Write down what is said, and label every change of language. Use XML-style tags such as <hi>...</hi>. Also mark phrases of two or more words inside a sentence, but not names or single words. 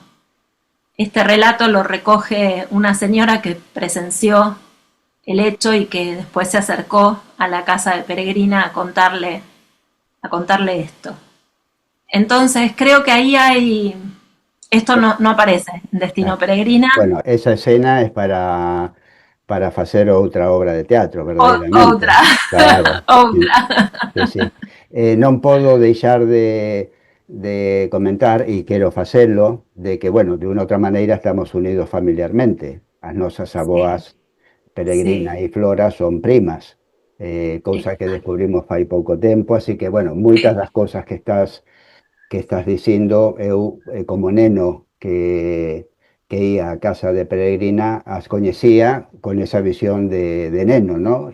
<es>Este relato lo recoge una señora que presenció el hecho y que después se acercó a la casa de Peregrina a contarle esto. Entonces creo que ahí esto no aparece en Destino Peregrina. Bueno, esa escena es para hacer otra obra de teatro, verdaderamente.</es> <gl>Outra. Claro. Outra. Sí. Non podo deixar de comentar, e quero facelo, de que, bueno, de unha outra maneira estamos unidos familiarmente. As nosas aboas Peregrina Sí. e Flora son primas, cousa que descubrimos fai pouco tempo, así que, bueno, moitas das cosas que estás dicindo, eu, como neno que ia a casa de Peregrina, as coñecía con esa visión de neno, ¿no?</gl>